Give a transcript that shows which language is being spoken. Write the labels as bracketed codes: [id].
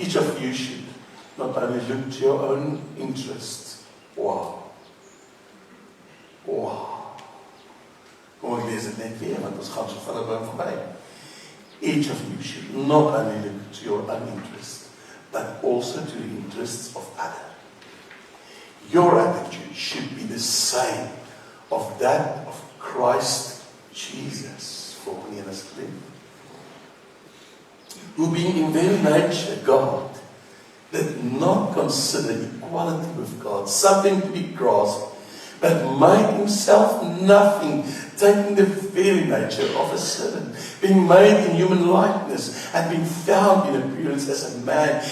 [en] Each of you should not only look to your own interests. Wow. [af] Kom ek lees dit net weer, want ons gaan so vinnig by hom verby. [en] Each of you should not only look to your own interest, but also to the interests of others. Your attitude should be the same of that of Christ Jesus, [af] volgende een asseblief. [en] Who being in very nature God, did not consider equality with God something to be grasped, but made himself nothing, taking the very nature of a servant, being made in human likeness, and being found in appearance as a man.